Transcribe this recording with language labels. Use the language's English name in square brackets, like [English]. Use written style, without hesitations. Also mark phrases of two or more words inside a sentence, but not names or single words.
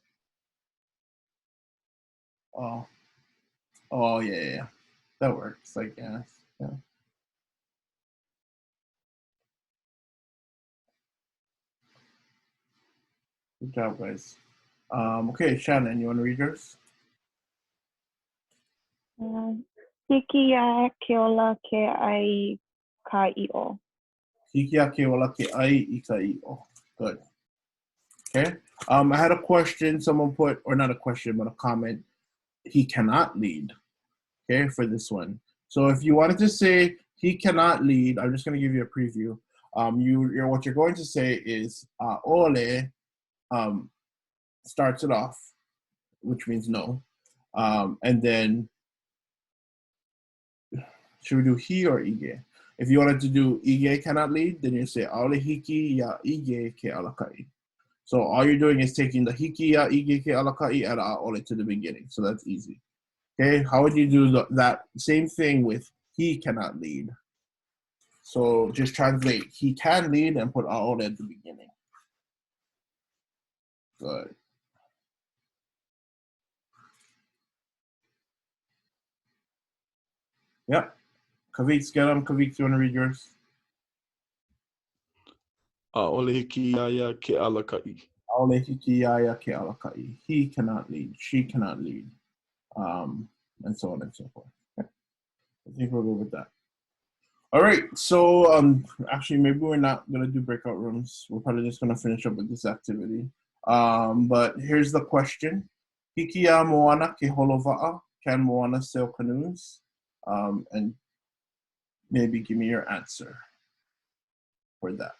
[English] Oh, yeah. That works, I guess. Yeah. Good job, guys. Okay, Shannon, you want to read yours? [Hawaiian] Hiki a Keola ke ai ka i'o. Hiki a ke ola ke ai I ka i'o. [English] Good. Okay. I had a question someone put, or not a question, but a comment. He cannot lead. Okay, for this one. So if you wanted to say he cannot lead, I'm just going to give you a preview. What you're going to say is ʻŌLE starts it off, which means no. And then, should we do he or ige? If you wanted to do ige cannot lead, then you say [Hawaiian] ʻaʻole hiki ya ige ke alakai. [English] So all you're doing is taking the [Hawaiian] hiki ya ige ke alakai [English] and ʻaʻole to the beginning. So that's easy. Okay, how would you do that same thing with he cannot lead? So just translate he can lead and put ʻaʻole at the beginning. Good. Yep. Kavik, get them. Kavik, you want to read yours? [Hawaiian] ʻAʻole hiki ia ke alakai. ʻAʻole hiki ia ke alakai. [English] He cannot lead. She cannot lead. And so on and so forth. Okay. I think we'll go with that. All right. So actually, maybe we're not gonna do breakout rooms. We're probably just gonna finish up with this activity. But here's the question: [Hawaiian] Hiki a moana ke holova'a? [English] Can moana sail canoes? And maybe give me your answer for that.